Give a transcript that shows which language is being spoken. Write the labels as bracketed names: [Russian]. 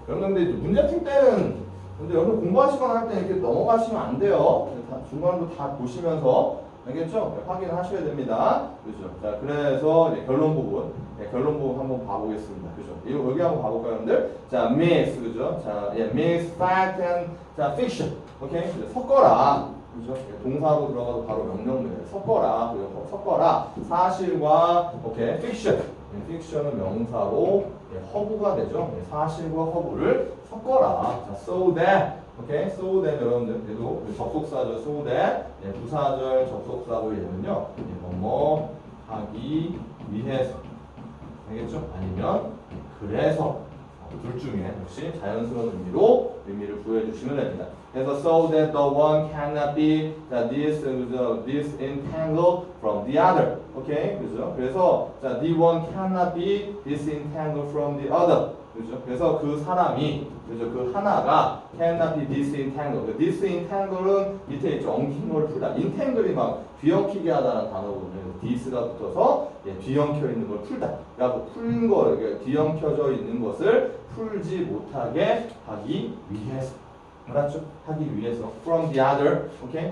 [Korean] 여러분들 이제 문제 풀 때는 근데 여러분 공부하시거나 할 때 이렇게 넘어가시면 안 돼요. 중간도 다 보시면서 알겠죠? 확인하셔야 됩니다. 그죠? 자, 그래서 이제 결론 부분, 결론 부분 한번 봐보겠습니다. 그죠? 여기 한번 봐볼까요, 여러분들? 자, [English] mix, [Korean] 그죠? [English] 자, mix fact and 자, fiction. [Korean] 오케이? 섞어라. 그죠? 동사로 들어가도 바로 명령문이에요. 섞어라. 그리고 섞어라. 사실과 오케이, fiction. fiction은 명사로 허구가 되죠. 사실과 허구를 섞어라. 자, [English] so that. [Korean] 오케이, [English] so that [Korean] 여러분들 그래도 접속사죠. so that 부사절 접속사로 얘는요 뭐뭐 하기 위해서 알겠죠? 아니면 그래서 둘 중에 역시 자연스러운 의미를 부여해주시면 됩니다. 그래서 [English] so that the one cannot be disentangled from the other. [Korean] 오케이, 그죠? 그래서 자, [English] the one cannot be disentangled from the other. [Korean] 그죠? 그래서 그 사람이, 그죠? 그 하나가 [English] cannot be disentangled. [Korean] disentangle은 밑에 있죠. 엉킨 걸 풀다. entangle이 막 뒤엉키게 하다는 단어거든요. dis가 붙어서 뒤엉켜 있는 걸 풀다. 그러니까 푸는 거, 뒤엉켜져 있는 것을 풀지 못하게 하기 위해서. 알았죠? 하기 위해서. [English] from the other. [Korean] 오케이?